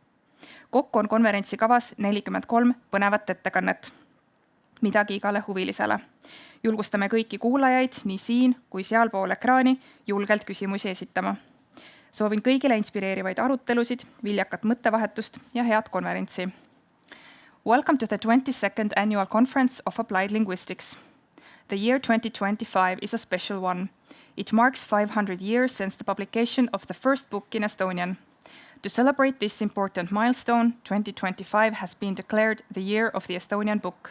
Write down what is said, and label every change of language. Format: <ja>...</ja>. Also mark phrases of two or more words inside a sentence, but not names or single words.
<et>Kokku on konverentsi kavas 43 põnevat ettekannet. Midagi igale huvilisele. Julgustame kõiki kuulajaid nii siin kui sealpool ekraani julgelt küsimusi esitama. Soovin kõigile inspireerivaid arutelusid, viljakat mõttevahetust ja head konverentsi.</et> <en>Welcome to the 22nd Annual Conference of Applied Linguistics. The year 2025 is a special one. It marks 500 years since the publication of the first book in Estonian. To celebrate this important milestone, 2025 has been declared the year of the Estonian book.</en>